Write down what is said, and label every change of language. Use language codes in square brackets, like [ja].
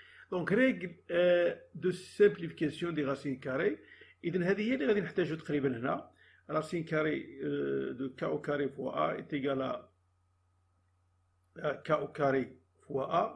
[fr] Donc règle de simplification des racines carrées. [ar] إذن هذه هي اللي غادي نحتاجو تقريبا هنا. [fr] Racine carrée de K au carré fois A est égal à K au carré fois A.